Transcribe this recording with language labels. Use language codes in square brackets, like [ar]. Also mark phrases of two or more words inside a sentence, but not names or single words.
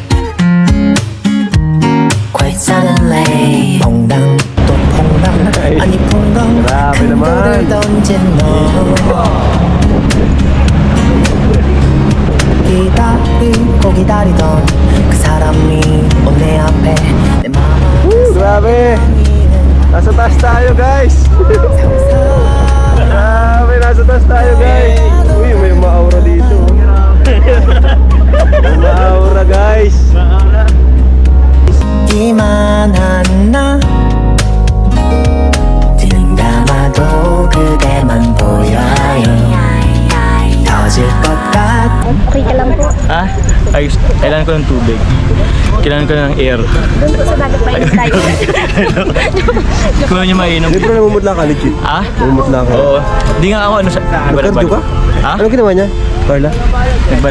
[en] Quite suddenly [ko] 퐁당 또 퐁당 아니 퐁당 큰 돌을 던진 너 기다리던 그 사람이 온 내 앞에 내 마음을 [tl] Grabe! Nasa taas tayo guys! Grabe, nasa taas tayo guys! Uy, may ma-aura dito. May ma-aura guys! [ko] 이만한 나 눈 감아도 그대만 보여요 터질 것 같아 [tl] Okay ka lang po. Ah, ayos. Kailangan ko ng tubig. Kailangan ko ng air. Doon po sa dagat pa yun tayo. Kung ano niya mainom. Hindi pero namumutla ka, legit. Ah? Namumutla ka. Oo. Hindi nga ako Nagkardio ka? Ha? Anong ginawa niya, Carla? Nagbalik.